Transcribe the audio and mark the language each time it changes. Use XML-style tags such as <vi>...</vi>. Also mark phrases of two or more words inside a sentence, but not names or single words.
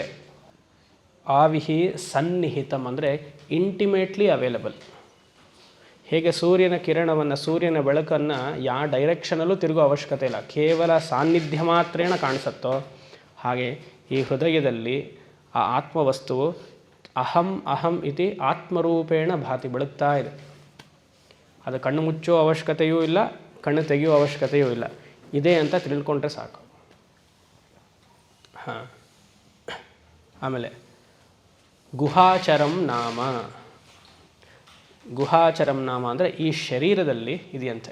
<sa>ಆವಿಹಿ ಸನ್ನಿಹಿತಂ</sa> <kn>ಅಂದರೆ</kn> <en>intimately available.</en> <kn>ಹೇಗೆ ಸೂರ್ಯನ ಕಿರಣವನ್ನು, ಸೂರ್ಯನ ಬೆಳಕನ್ನು ಯಾವ ಡೈರೆಕ್ಷನಲ್ಲೂ ತಿರುಗೋ ಅವಶ್ಯಕತೆ ಇಲ್ಲ, ಕೇವಲ</kn> <sa>ಸಾನ್ನಿಧ್ಯ ಮಾತ್ರೇಣ</sa> <kn>ಕಾಣಿಸುತ್ತೋ ಹಾಗೆ ಈ ಹೃದಯದಲ್ಲಿ ಆ ಆತ್ಮವಸ್ತುವು</kn> <sa>ಅಹಂ ಅಹಂ ಇತಿ ಆತ್ಮರೂಪೇಣ ಭಾತಿ</sa> <kn>ಬೆಳಗ್ತಾ ಇದೆ. ಅದು ಕಣ್ಣು ಮುಚ್ಚೋ ಅವಶ್ಯಕತೆಯೂ ಇಲ್ಲ, ಕಣ್ಣು ತೆಗೆಯೋ ಅವಶ್ಯಕತೆಯೂ ಇಲ್ಲ, ಇದೆ ಅಂತ ತಿಳ್ಕೊಂಡ್ರೆ ಸಾಕು. ಹಾಂ. ಆಮೇಲೆ</kn> <sa>ಗುಹಾಚರಂ ನಾಮ. ಗುಹಾಚರಂ ನಾಮ</sa> <kn>ಅಂದರೆ ಈ ಶರೀರದಲ್ಲಿ ಇದೆಯಂತೆ.</kn>